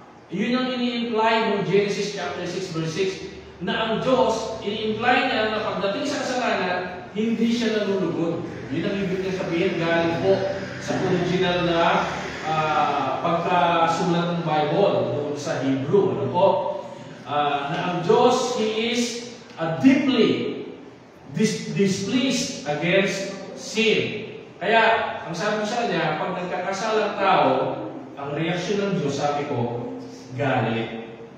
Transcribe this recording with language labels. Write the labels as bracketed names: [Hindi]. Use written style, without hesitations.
[Filipino] Yun ang ini-imply ng Genesis chapter 6 verse 6 na ang Diyos, ini-imply niya na pagdating sa kasalanan, hindi siya nalulugod. Yun ang ibig niya sabihin galing po sa original na pagkasulat ng Bible doon sa Hebrew. Ano po? Na ang Diyos, [English] He is deeply displeased against sin. [Filipino] Kaya, ang sabi sa niya, pag nagkakasalang tao, ang reaksyon ng Diyos, sabi ko, galit.